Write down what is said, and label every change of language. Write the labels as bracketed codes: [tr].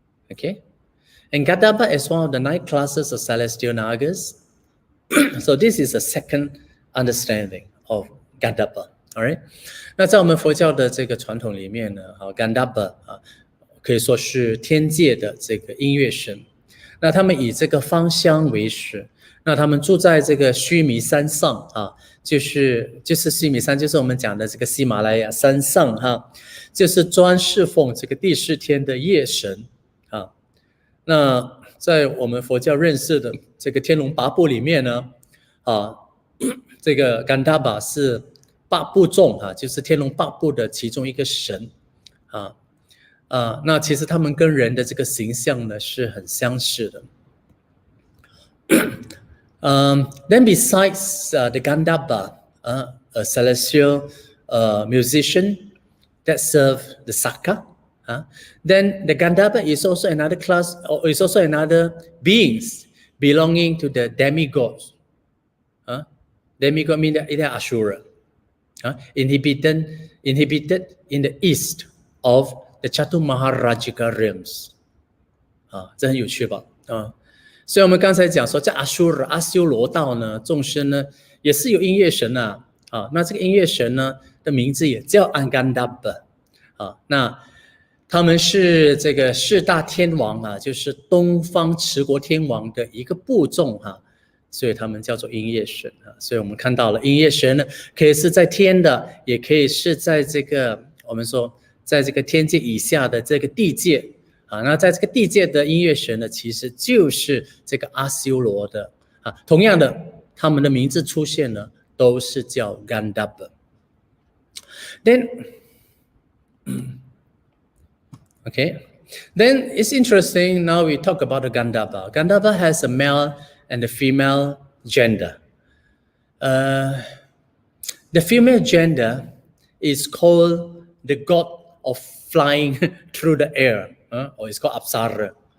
[en] Okay, and Gandharva is one of the 9 classes of celestial nagas. So this is a second understanding of Gandharva. All right. [zh] 那在我们佛教的这个传统里面呢Gandharva 可以说是天界的这个音乐神。那他们以这个芳香为食。那他们住在这个须弥山上就是须弥山，就是我们讲的这个喜马拉雅山上就是专侍奉这个第4天的夜神那在我们佛教认识的这个天龙八部里面呢这个Gandharva是8部众就是天龙8部的其中一个神那其实他们跟人的这个形象呢是很相似的。 [en] Then besides the Gandharva, a celestial musician that serve the Saka, then the Gandharva is also another class, or is also another beings belonging to the demigods. Demigod means they are Ashura, inhabited in the east of the Chaturmaharajika realms. [zh] 这很有趣吧所以我们刚才讲说在阿修罗道呢众生呢也是有音乐神那这个音乐神呢的名字也叫Gandharva 那他们是这个4大天王就是东方持国天王的一个部众所以他们叫做音乐神所以我们看到了音乐神呢可以是在天的也可以是在这个我们说在这个天界以下的这个地界那在这个地界的音乐神呢其实就是这个阿修罗的同样的他们的名字出现呢都是叫 Gandharva. [en] Then Then it's interesting now we talk about the Gandharva. Gandharva has a male and a female gender. The female gender is called the god of flying through the air, or it's called Apsara.